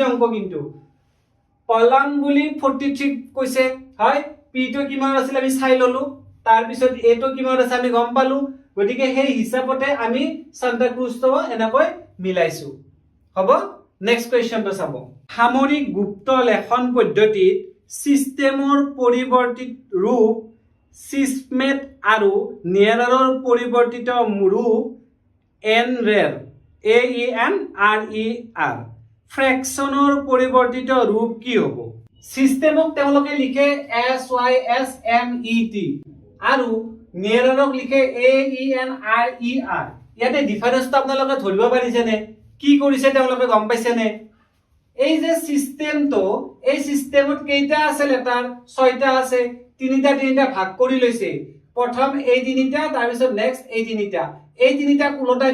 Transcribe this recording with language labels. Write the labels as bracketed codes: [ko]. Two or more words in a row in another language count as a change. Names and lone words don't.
[as] অংক কিন্তু কলাম বুলি 43 কৈছে হয় p টো কিমান আছিল আমি চাই ললো তাৰ পিছত a টো কিমান আছে আমি গম পালো গতিকে সেই হিচাপতে আমি সান্তা ক্ৰুজ তো এনেকৈ মিলাইছো হ'ব [en] next question [as] তো চাব সামৰিক গুপ্ত লেখন পদ্ধতিত সিস্টেমৰ পৰিৱৰ্তিত ৰূপ সিস্মেট আৰু নিয়েৰাৰৰ পৰিৱৰ্তিত ৰূপ এন ৰেৰ a e n r e r ফ্ৰেকশনৰ পৰিৱৰ্তিত ৰূপ কি হ'ব সিস্টেমক তেওঁলোকে লিখে s y s m e t আৰু নিয়াৰক লিখে AENRER ইয়াতে ডিফাৰেন্সটো আপোনালোকে ধৰিব পাৰিছেনে কি কৰিছে তেওঁলোকে গম পাইছেনে এই যে সিস্টেমটো এই সিস্টেমত কেইটা আছে লেটাৰ 6টা আছে তিনিটা ভাগ কৰি লৈছে প্ৰথম এই তিনিটা তাৰ পিছত নেক্সট এই তিনিটা উলটাই